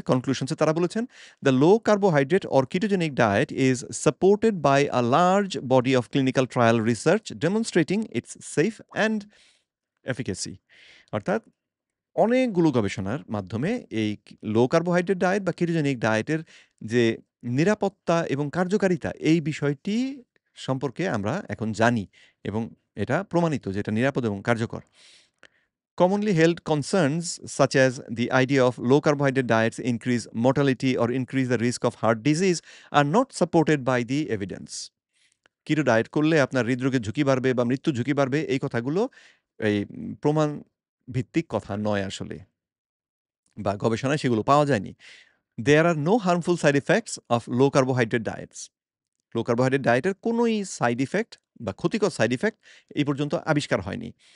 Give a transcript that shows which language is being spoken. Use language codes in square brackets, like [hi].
[bn] কনক্লুশনসে তারা বলেছেন, [en] "The low carbohydrate or ketogenic diet is supported by a large body of clinical trial research demonstrating its safe and efficacy." [bn] অর্থাৎ অনেকগুলো গবেষণার মাধ্যমে এই লো কার্বোহাইড্রেট ডায়েট বা কিটোজেনিক ডায়েটের যে নিরাপত্তা এবং কার্যকারিতা, এই বিষয়টি সম্পর্কে আমরা এখন জানি এবং এটা প্রমাণিত যে এটা নিরাপদ এবং কার্যকর। [en] Commonly held concerns such as the idea of low carbohydrate diets increase mortality or increase the risk of heart disease are not supported by the evidence. [bn] Keto diet করলে আপনার হৃদরোগের ঝুঁকি বাড়বে বা মৃত্যুর ঝুঁকি বাড়বে, এই কথাগুলো এই প্রমাণ ভিত্তিক কথা নয় আসলে, বা গবেষণায় সেগুলো পাওয়া যায়নি। [en] There are no harmful side effects of low carbohydrate diets. [bn] Low carbohydrate ডায়েটের কোনোই সাইড ইফেক্ট বা ক্ষতিকর সাইড ইফেক্ট এই পর্যন্ত আবিষ্কার হয়নি।